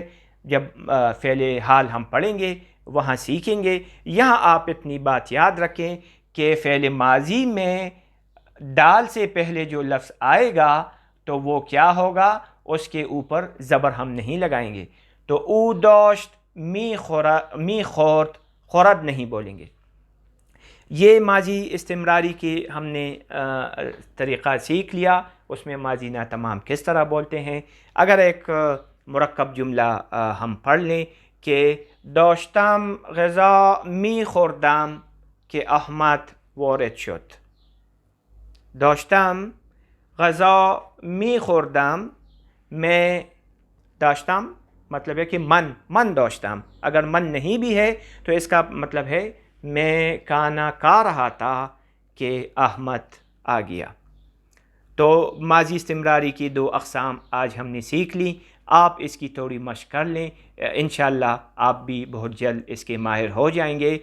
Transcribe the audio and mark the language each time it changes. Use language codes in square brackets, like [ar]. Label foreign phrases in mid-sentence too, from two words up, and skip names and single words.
[ur] جب فعل حال ہم پڑھیں گے وہاں سیکھیں گے. یہاں آپ اتنی بات یاد رکھیں کہ فعل ماضی میں دال سے پہلے جو لفظ آئے گا تو وہ کیا ہوگا؟ اس کے اوپر زبر ہم نہیں لگائیں گے. تو [fa] او داشت می خورد، [ur] خورد نہیں بولیں گے. یہ ماضی استمراری کے ہم نے طریقہ سیکھ لیا. اس میں ماضی ناتمام کس طرح بولتے ہیں. اگر ایک مرکب جملہ ہم پڑھ لیں کہ [fa] داشتم غذا می خوردم که احمد وارد شد. داشتم غذا می خوردم، [ur] میں داشتم مطلب ہے کہ [fa] من داشتم. [ur] اگر من نہیں بھی ہے تو اس کا مطلب ہے میں کھانا کھا رہا تھا کہ احمد آ گیا. تو ماضی استمراری کی 2 اقسام آج ہم نے سیکھ لی. آپ اس کی تھوڑی مشق کر لیں، انشاءاللہ آپ بھی بہت جلد اس کے ماہر ہو جائیں گے.